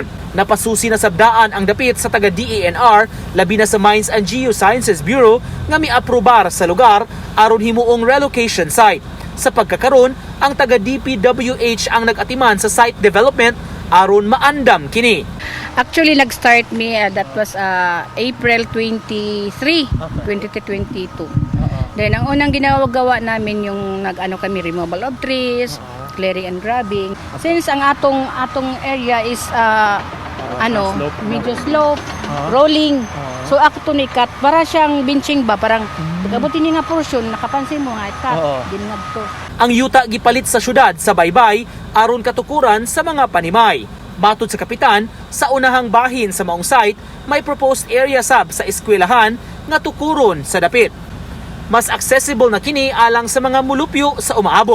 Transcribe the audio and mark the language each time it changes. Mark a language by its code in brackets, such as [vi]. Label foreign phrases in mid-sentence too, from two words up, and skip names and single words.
[ceb] Napasusi na sabdaan ang dapit sa taga DENR labi na sa Mines and Geosciences Bureau nga miaprobar sa lugar aron himuong [en] relocation site. [ceb] Sa pagkakaron, ang taga DPWH ang nag-atiman sa [en] site development [ceb] aron maandam kini. [en] Actually, nag-start me, that was April 23, 2022. Then, [tl] ang unang ginawa namin yung kami [en] removal of trees, clearing and grubbing. [ceb] Since ang atong area is medyo slope, rolling. So ako to ni cut, para siyang benching ba, parang pag-abutin niya nga portion, nakapansin mo nga, cut, ginab to. Ang yuta gipalit sa syudad sa Baybay aron katukuran sa mga panimay. Matod sa kapitan, sa unahang bahin sa maong site, may [en] proposed area [ceb] sab sa eskwelahan nga tukuron sa dapit. Mas accessible na kini alang sa mga mulupyo sa umaabot.